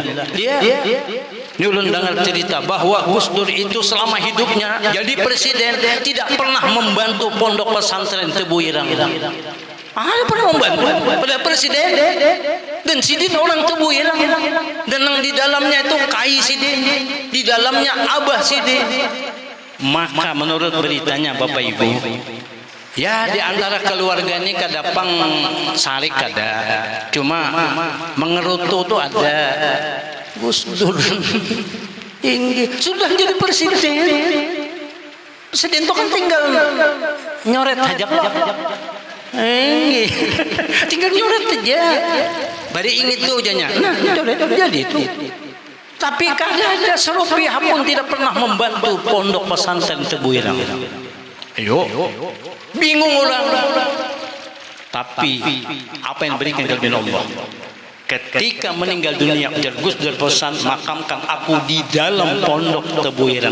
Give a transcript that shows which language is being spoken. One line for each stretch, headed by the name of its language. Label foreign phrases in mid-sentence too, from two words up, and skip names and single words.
Indonesian: Ini ulun dengar cerita bahwa Gus Dur itu selama hidupnya jadi presiden tidak pernah membantu pondok pesantren Tebu Irang. Ada pernah membantu pada presiden.
Banjar: Dan Sidin orang Tebu Irang, dan yang di dalamnya itu Kai Sidin, di dalamnya Abah Sidin. Maka menurut beritanya Bapak Ibu, ya di antara keluarga ini kada pang sarik kada, cuma mengerutu tuh ada.
Indonesian: Gus Dur sudah jadi presiden. Presiden itu kan tinggal nyoret aja. Tinggal nyoret aja.
Banjar: Bari inget tuh janya. Nah, jadi itu.
Indonesian: Tapi kada ada serupiah pun tidak pernah membantu pondok pesantren Tebu Irang. Ayo, bingung orang. Tapi apa yang berikan kelebihan Allah? Ketika meninggal dunia, Gus Dur pesan, makamkan aku di dalam pondok Tebu Irang.